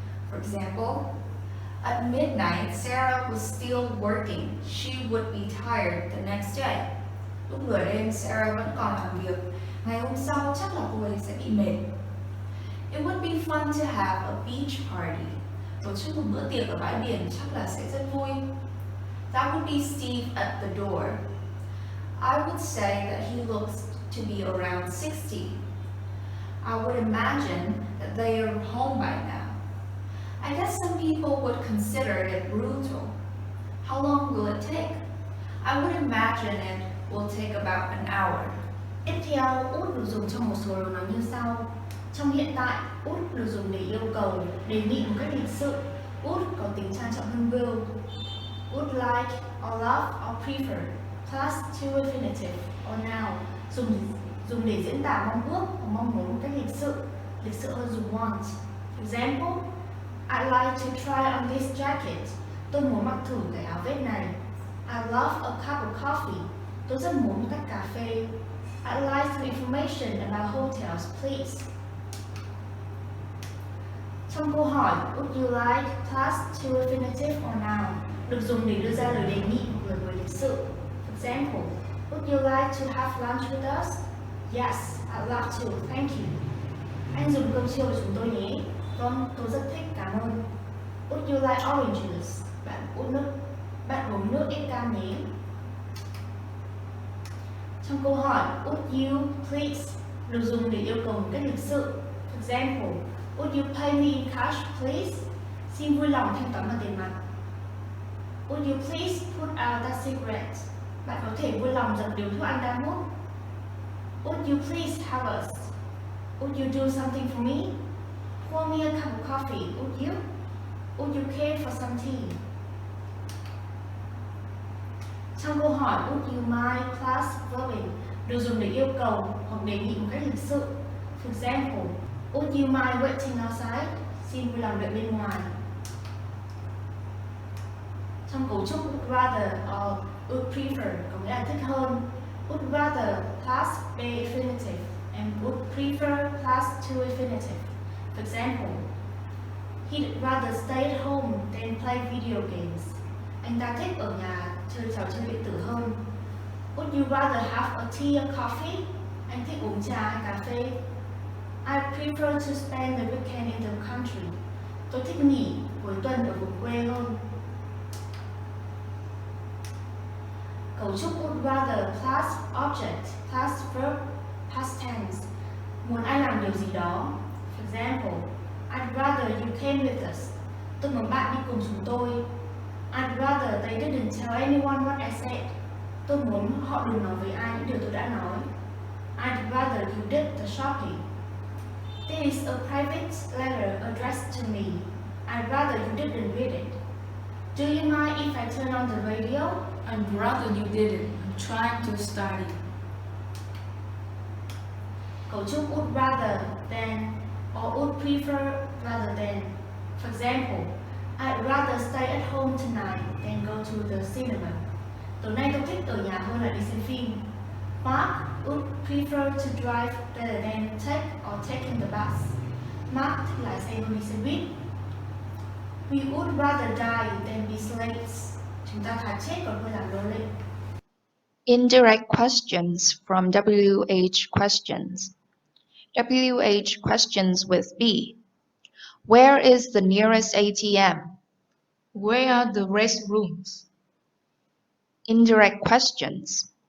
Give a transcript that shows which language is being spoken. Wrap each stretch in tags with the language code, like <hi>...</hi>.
<en>For example, at midnight, Sarah was still working. She would be tired the next day.</en> <vi>Lúc nửa đêm, Sarah vẫn còn làm việc. Ngày hôm sau, chắc là cô ấy sẽ bị mệt.</vi> <en>It would be fun to have a beach party.</en> <vi>Tổ chức một bữa tiệc ở bãi biển chắc là sẽ rất vui.</vi> <en>That would be Steve at the door. I would say that he looks to be around 60. I would imagine that they are home by now. I guess some people would consider it brutal. How long will it take? I would imagine it will take about an hour.</en> <vi>Tiếp theo, would được dùng trong một số lời nói như sau. Trong hiện tại, would được dùng để yêu cầu, đề nghị một cách lịch sự. Would có tính trang trọng hơn will.</vi> <en>Would like, or love, or prefer, plus to infinitive, or now,</en> <vi>dùng để diễn tả mong ước hoặc mong muốn một cách lịch sự hơn dùng want.</vi> <en>For example, I'd like to try on this jacket.</en> <vi>Tôi muốn mặc thử cái áo vest này.</vi> <en>I love a cup of coffee.</en> <vi>Tôi rất muốn một tách cà phê.</vi> <en>I'd like some information about hotels, please.</en> <vi>Trong câu hỏi,</vi> <en>would you like plus to infinitive or noun</en> <vi>được dùng để đưa ra lời đề nghị hoặc lời mời lịch sự.</vi> <en>For example, would you like to have lunch with us? Yes, I'd love to, thank you.</en> <vi>Anh dùng cơm trưa với chúng tôi nhé. Vâng, tôi rất thích, cảm ơn.</vi> <en>Would you like orange juice?</en> <vi>Bạn uống nước ít cam nhé. Trong câu hỏi,</vi> <en>would you please</en> <vi>được dùng để yêu cầu một cách lịch sự.</vi> <en>For example, would you pay me in cash, please?</en> <vi>Xin vui lòng thanh toán bằng tiền mặt.</vi> <en>Would you please put out that cigarette?</en> <vi>Bạn có thể vui lòng dập điếu thuốc anh đang hút.</vi> <en>Would you please help us? Would you do something for me? Pour me a cup of coffee, would you? Would you care for some tea?</en> <vi>Trong câu hỏi</vi> <en>would you mind plus verbing</en> <vi>được dùng để yêu cầu hoặc đề nghị một cách lịch sự.</vi> <en>For example, would you mind waiting outside?</en> <vi>Xin vui lòng đợi bên ngoài. Trong cấu trúc</vi> <en>would rather or would prefer</en> <vi>có nghĩa là thích hơn.</vi> <en>Would rather plus be infinitive and would prefer plus to infinitive. For example, he'd rather stay at home than play video games.</en> <vi>Anh ta thích ở nhà chơi trò chơi điện tử hơn.</vi> <en>Would you rather have a tea or coffee?</en> <vi>Anh thích uống trà hay cà phê?</vi> <en>I prefer to spend the weekend in the country.</en> <vi>Tôi thích nghỉ cuối tuần ở vùng quê hơn.</vi> <en>Cấu trúc would rather plus object plus verb past tense.</en> <vi>Muốn ai làm điều gì đó.</vi> <en>For example, I'd rather you came with us.</en> <vi>Tôi muốn bạn đi cùng chúng tôi.</vi> <en>I'd rather they didn't tell anyone what I said.</en> <vi>Tôi muốn họ đừng nói với ai những điều tôi đã nói.</vi> <en>I'd rather you did the shopping. This is a private letter addressed to me. I'd rather you didn't read it. Do you mind if I turn on the radio? I'd rather you didn't. I'm trying to study. Cấu trúc would rather than or would prefer rather than. For example, I'd rather stay at home tonight than go to the cinema.</en> <vi>Tối nay tôi thích ở nhà hơn là đi xem phim.</vi> <en>Mark would prefer to drive rather than take or taking the bus.</en> <vi>Mark thích lái xe hơn đi xe buýt.</vi> <en>We would rather die than be slaves.</en> <vi>Chúng ta thà chết còn hơn làm nô lệ.</vi> <en>Indirect questions from WH questions. WH questions with B. Where is the nearest ATM? Where are the restrooms? Indirect questions.</en>